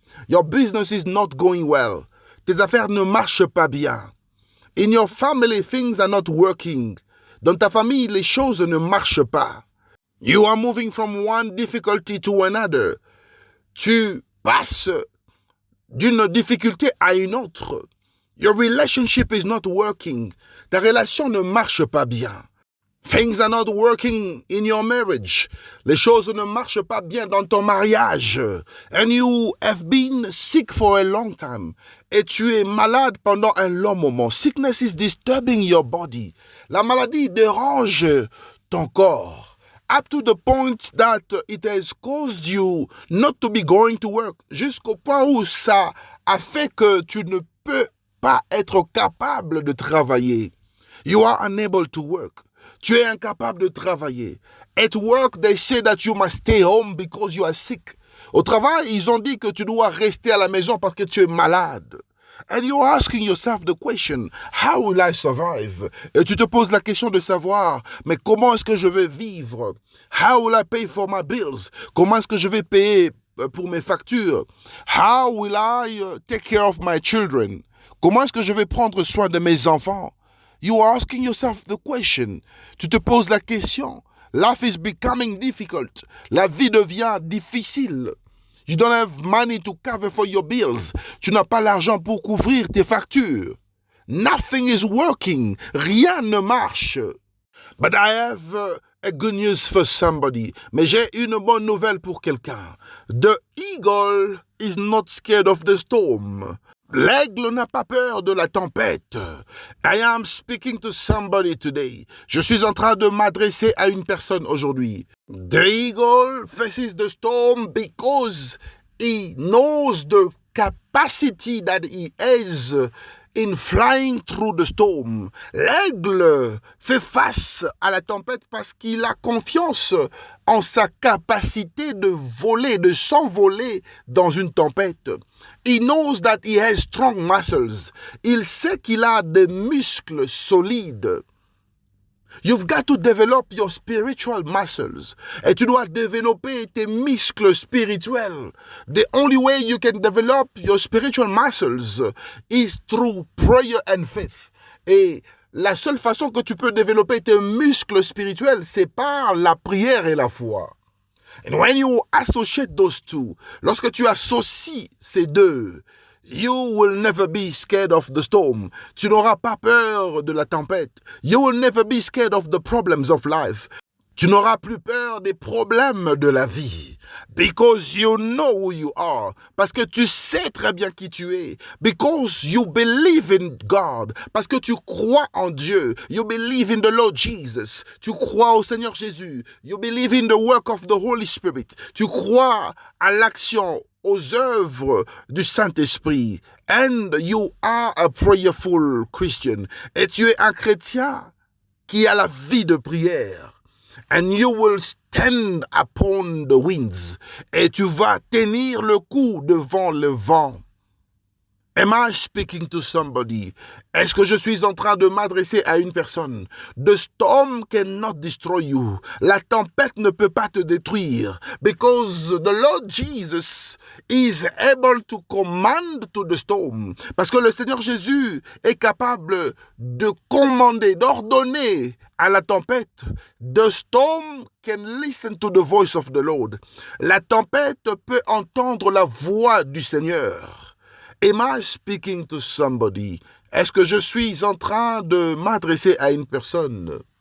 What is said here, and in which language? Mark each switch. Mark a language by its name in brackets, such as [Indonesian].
[English] Your business is not going well. [French] Tes affaires ne marchent pas bien. [English] In your family, things are not working. [French] Dans ta famille, les choses ne marchent pas. [English] You are moving from one difficulty to another. [French] Tu passes d'une difficulté à une autre. [English] Your relationship is not working. [French] Ta relation ne marche pas bien. [English] Things are not working in your marriage. [French] Les choses ne marchent pas bien dans ton mariage. [English] And you have been sick for a long time. [French] Et tu es malade pendant un long moment. [English] Sickness is disturbing your body. [French] La maladie dérange ton corps. [English] Up to the point that it has caused you not to be going to work. [French] Jusqu'au point où ça a fait que tu ne peux pas être capable de travailler. [English] You are unable to work. [French] Tu es incapable de travailler. [English] At work, they say that you must stay home because you are sick. [French] Au travail, ils ont dit que tu dois rester à la maison parce que tu es malade. [English] And you're asking yourself the question, how will I survive? [French] Et tu te poses la question de savoir, mais comment est-ce que je vais vivre? [English] How will I pay for my bills? [French] Comment est-ce que je vais payer pour mes factures? [English] How will I take care of my children? [French] Comment est-ce que je vais prendre soin de mes enfants? [English] You are asking yourself the question. [French] Tu te poses la question. [English] Life is becoming difficult. [French] La vie devient difficile. [English] You don't have money to cover for your bills. [French] Tu n'as pas l'argent pour couvrir tes factures. [English] Nothing is working. [French] Rien ne marche. [English] But I have a good news for somebody. [French] Mais j'ai une bonne nouvelle pour quelqu'un. [English] The eagle is not scared of the storm. [French] L'aigle n'a pas peur de la tempête. [English] I am speaking to somebody today. [French] Je suis en train de m'adresser à une personne aujourd'hui. [English] The eagle faces the storm because he knows the capacity that he has in flying through the storm. [French] L'aigle fait face à la tempête parce qu'il a confiance en sa capacité de voler, de s'envoler dans une tempête. [English] He knows that he has strong muscles. [French] Il sait qu'il a des muscles solides. [English] You've got to develop your spiritual muscles. [French] Et tu dois développer tes muscles spirituels. [English] The only way you can develop your spiritual muscles is through prayer and faith. [French] Et la seule façon que tu peux développer tes muscles spirituels, c'est par la prière et la foi. [English] And when you associate those two, [French] lorsque tu associes ces deux, [English] you will never be scared of the storm. [French] Tu n'auras pas peur de la tempête. [English] You will never be scared of the problems of life. [French] Tu n'auras plus peur des problèmes de la vie. [English] Because you know who you are. [French] Parce que tu sais très bien qui tu es. [English] Because you believe in God. [French] Parce que tu crois en Dieu. [English] You believe in the Lord Jesus. [French] Tu crois au Seigneur Jésus. [English] You believe in the work of the Holy Spirit. [French] Tu crois à l'action, aux œuvres du Saint-Esprit. [English] And you are a prayerful Christian. [French] Et tu es un chrétien qui a la vie de prière. [English] And you will stand upon the winds. [French] Et tu vas tenir le coup devant le vent. [English] Am I speaking to somebody? [French] Est-ce que je suis en train de m'adresser à une personne? [English] The storm cannot destroy you. [French] La tempête ne peut pas te détruire. [English] Because the Lord Jesus is able to command to the storm. [French] Parce que le Seigneur Jésus est capable de commander, d'ordonner à la tempête. [English] The storm can listen to the voice of the Lord. [French] La tempête peut entendre la voix du Seigneur. [English] Am I speaking to somebody? [French] Est-ce que je suis en train de m'adresser à une personne?